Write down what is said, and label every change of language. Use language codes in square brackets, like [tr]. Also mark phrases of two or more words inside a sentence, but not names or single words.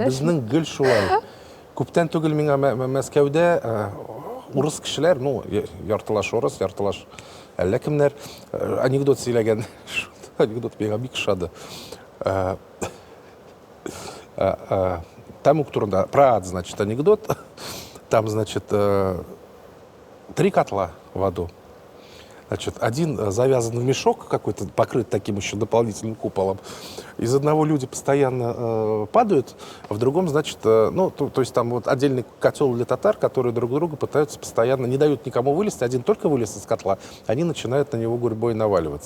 [tt] Безнең гел шулай. Күптән түгел миңа Мәскәүдә урыс кешеләр, ну, яртылаш урыс, яртылаш әллә кемнәр анекдот сөйләгән. Анекдот миңа бик ошады. Там турында [ru] про ад, значит, [tt] анекдот. [ru] Там, значит, 3 котла в аду. Значит, один завязан в мешок какой-то, покрыт таким еще дополнительным куполом. Из одного люди постоянно падают, а в другом, значит, ну, то есть там вот отдельный котел для татар, которые друг друга пытаются постоянно, не дают никому вылезти, один только вылез из котла, они начинают на него гурьбой наваливаться.